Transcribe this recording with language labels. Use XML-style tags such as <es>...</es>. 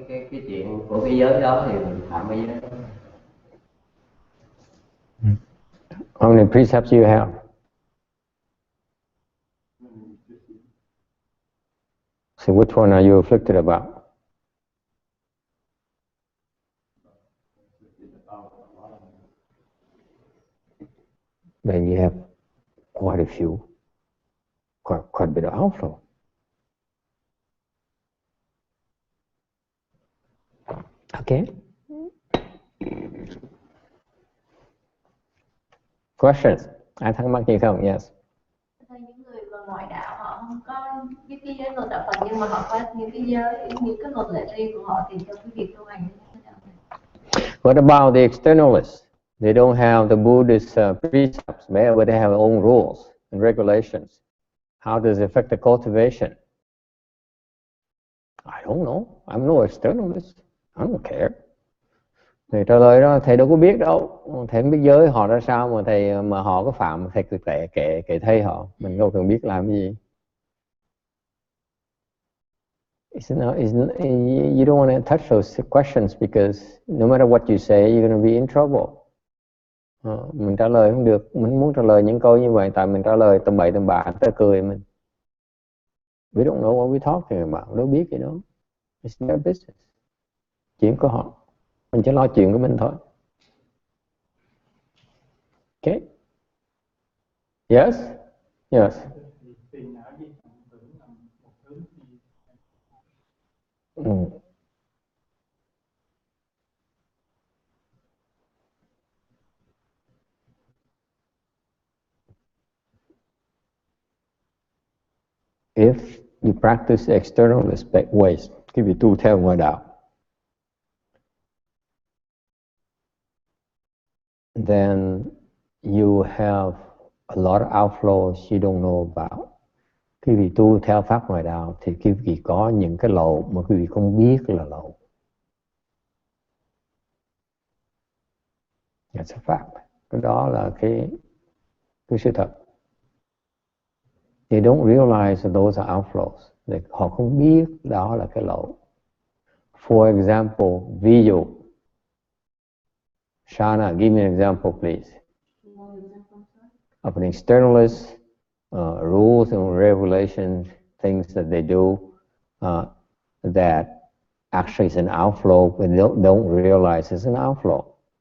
<vi>Cái chuyện của cái giới đó thì mình phạm cái giới đó.</vi> <en>How many precepts you have? So which one are you afflicted about? Then you have quite a few, quite a bit of outflow. Okay.</en> <vi>Questions? Ai thắc mắc gì không? Yes. Những người mà ngoại đạo họ không có biết cái giới luật đạo Phật, nhưng mà họ có những cái giới, những cái luật lệ riêng của họ, thì trong cái việc tu hành như thế nào?</vi> <en>What about the externalists? They don't have the Buddhist precepts, but they have their own rules and regulations. How does it affect the cultivation? I don't know. I'm no externalist. I don't care.</en> <vi>Thầy trả lời đó, thầy đâu có biết đâu. Thầy không biết giới họ ra sao mà họ có phạm, thầy cứ kệ thầy họ. Mình đâu cần biết làm cái gì.</vi> <en>You don't want to touch those questions because no matter what you say, you're going to be in trouble.</en> <vi>Mình trả lời không được. Mình muốn trả lời những câu như vậy, tại mình trả lời tầm bậy tầm bạ, người ta cười mình.</vi> <en>We don't know what we're talking about.</en> <vi>Đâu biết gì đâu.</vi> <en>It's their business.</en> <vi>Chuyện của họ. Mình chỉ lo chuyện của mình thôi.</vi> <en>Okay. Yes? Yes. If you practice externalist ways,</en> <vi>khi vị tu theo ngoại đạo,</vi> <en>then you have a lot of outflows you don't know about.</en> <vi>Khi vị tu theo pháp ngoại đạo thì quý vị có những cái lậu mà quý vị không biết là lậu.</vi> <en>That's a fact.</en> <vi>Cái đó là cái sự thật.</vi> <en>They don't realize that those are outflows.</en> <vi>Họ không biết đó là cái lậu.</vi> <en>For example,</en> <vi>ví dụ.</vi> <en>Shana, give me an example, please. Of an externalist, rules and regulations, things that they do that actually is an outflow, but they don't realize it's an outflow.</en>